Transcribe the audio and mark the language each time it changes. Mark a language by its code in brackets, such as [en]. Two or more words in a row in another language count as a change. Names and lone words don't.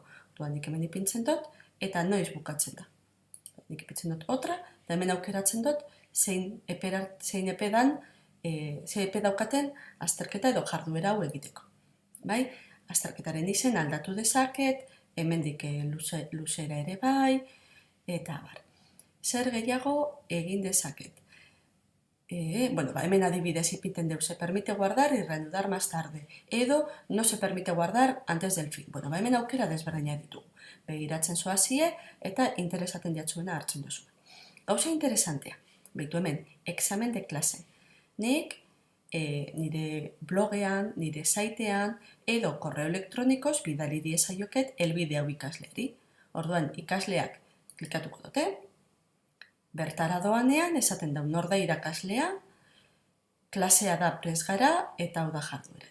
[eu] Nik hemen ipintzen dut, eta noiz bukatzen da. Nik ipintzen dut otra, eta hemen aukeratzen dut, zein epe daukaten azterketa edo jarduera hau egiteko. Azterketaren izen aldatu dezaket, hemendik luzera ere bai, eta bar. Zer gehiago egin dezaket. Hemen adibidez ipinten deu, [es] se permite guardar y reanudar más tarde, edo no se permite guardar antes del fin. [eu] Hemen aukera desberdina ditugu. Begiratzen zoazie eta interesaten jatzuena hartzen duzu. Gauza interesantea, behitu hemen, [es] examen de klase. [eu] Nik nire blogean, nire saitean, edo korreo elektronikoz bidali diezaioket helbide hau ikasleari. Orduan, ikasleak Klikatuko dute. Bertara doanean, esaten da nor da irakaslea, klasea da prest gara eta hau da jarduera.